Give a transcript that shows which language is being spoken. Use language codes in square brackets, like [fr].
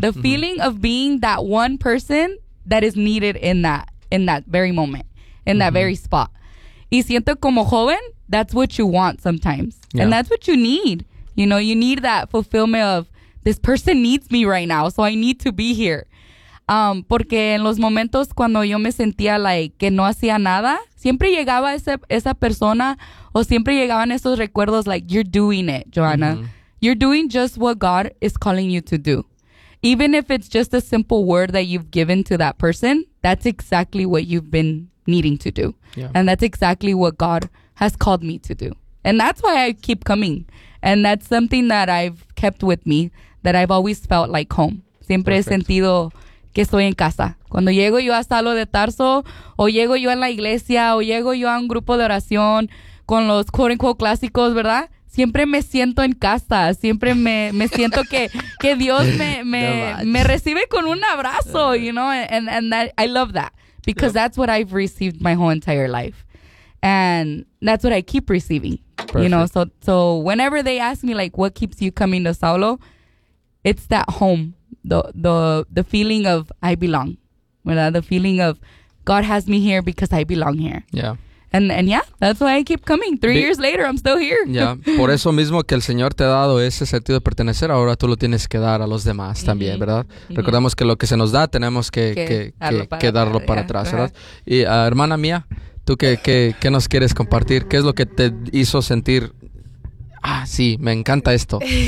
[en] The feeling of being that one person that is needed in that very moment, in that very spot. [es] Y siento como joven, [en] that's what you want sometimes. Yeah. And that's what you need. You know, you need that fulfillment of, this person needs me right now, so I need to be here. [es] Porque en los momentos cuando yo me sentía like que no hacía nada, siempre llegaba esa persona o siempre llegaban esos recuerdos like, [en] you're doing it, [es] Joanna. Mm-hmm. [en] You're doing just what God is calling you to do. Even if it's just a simple word that you've given to that person, that's exactly what you've been needing to do. Yeah. And that's exactly what God has called me to do. And that's why I keep coming. And that's something that I've kept with me, that I've always felt like home. [es] Siempre Perfect. He sentido que estoy en casa. Cuando llego yo a Salo de Tarso, o llego yo a la iglesia, o llego yo a un grupo de oración con los [en] quote unquote [es] clásicos, ¿verdad? Siempre me siento en casa. Siempre me siento que Dios me recibe con un abrazo, [en] you know? And that, I love that. Because that's what I've received my whole entire life. And that's what I keep receiving. Perfect. You know, so whenever they ask me, like, what keeps you coming to Saulo, it's that home, the feeling of I belong, [es] ¿verdad? [en] The feeling of God has me here because I belong here. Yeah. And yeah, that's why I keep coming. Three years later, I'm still here. Yeah. [es] Por eso mismo que el Señor te ha dado ese sentido de pertenecer, ahora tú lo tienes que dar a los demás también, ¿verdad? Mm-hmm. Recordemos que lo que se nos da, tenemos que darlo para atrás, ¿verdad? Y hermana mía, ¿tú qué nos quieres compartir? ¿Qué es lo que te hizo sentir? Ah, sí, me encanta esto.